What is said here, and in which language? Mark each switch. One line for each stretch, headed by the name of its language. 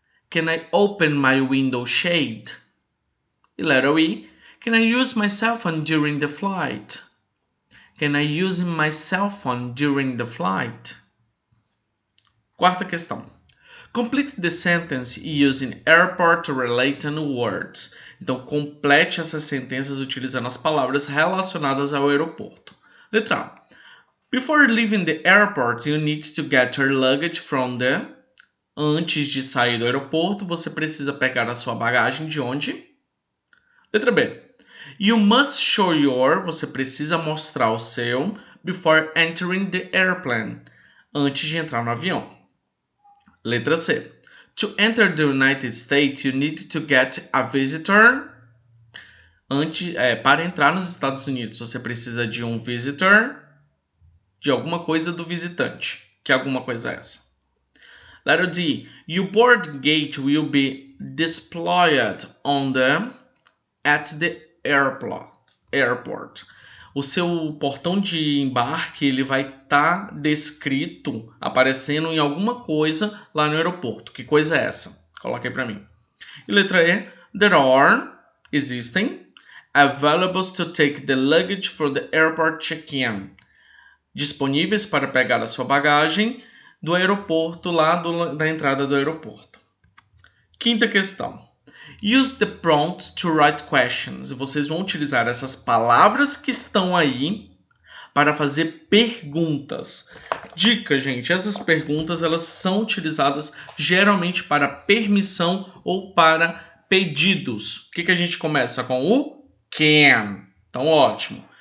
English: Can I open my window shade? Letter E. Can I use my cell phone during the flight? Can I use my cell phone during the flight?
Portuguese: Quarta questão.
English: Complete the sentence using airport-related words.
Portuguese: Então, complete essas sentenças utilizando as palavras relacionadas ao aeroporto. Letra A.
English: Before leaving the airport, you need to get your luggage from the...
Portuguese: Antes de sair do aeroporto, você precisa pegar a sua bagagem de onde? Letra B.
English: You must show your...
Portuguese: Você precisa mostrar o seu
English: before entering the airplane.
Portuguese: Antes de entrar no avião. Letra C.
English: To enter the United States, you need to get a visitor.
Portuguese: Para entrar nos Estados Unidos, você precisa de um visitor, de alguma coisa do visitante. Que alguma coisa é essa?
English: Letter D. Your boarding gate will be displayed at the airport.
Portuguese: O seu portão de embarque ele vai estar descrito, aparecendo em alguma coisa lá no aeroporto. Que coisa é essa? Coloca aí para mim. E letra E.
English: There are,
Portuguese: existem,
English: available to take the luggage for the airport check-in.
Portuguese: Disponíveis para pegar a sua bagagem do aeroporto, lá da entrada do aeroporto. Quinta questão.
English: Use the prompts to write questions.
Portuguese: Vocês vão utilizar essas palavras que estão aí para fazer perguntas. Dica, gente, essas perguntas elas são utilizadas geralmente para permissão ou para pedidos. O que a gente começa com o can. Então, ótimo.